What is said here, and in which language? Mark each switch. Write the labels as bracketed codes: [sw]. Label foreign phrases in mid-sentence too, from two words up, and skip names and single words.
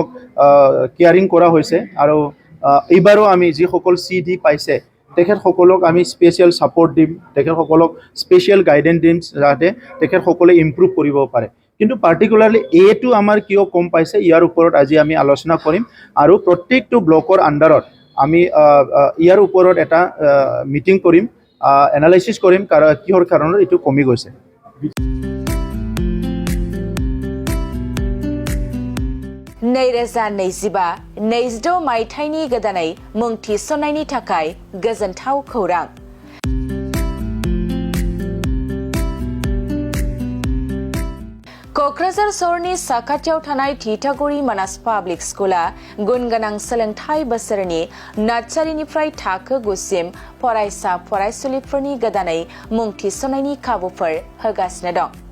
[as] কেয়াৰিং কৰা হৈছে আৰু এইবাৰো আমি যিসকল চি ডি পাইছে তেখেতসকলক আমি [en] special support [as] দিম তেখেতসকলক [en] special guidance [as] দিম যাতে তেখেতসকলে ইম্প্ৰুভ কৰিব পাৰে কিন্তু পাৰ্টিকুলাৰলি এটো আমাৰ কিয় কম পাইছে ইয়াৰ ওপৰত আজি আমি আলোচনা কৰিম আৰু প্ৰত্যেকটো ব্লকৰ আণ্ডাৰত আমি ইয়াৰ ওপৰত এটা মিটিং কৰিম এনালাইচিছ কৰিম কিহৰ কাৰণত এইটো কমি গৈছে [brx] नैरोजा 25 मायथाइनि गोदानै मुं थिसननायनि थाखाय गोजोनथाव खौरां क'क्राझार सहरनि साखाथियाव थानाय थिथागुरि मानास पाब्लिक स्कुला गुनगोनां सोलोंथाइ बोसोरनि नार्सारिनिफ्राय थाखो 9 सिम फरायसा फरायसुलिफोरनि गोदानै मुं थिसननायनि खाबुफोर होगासिनो दं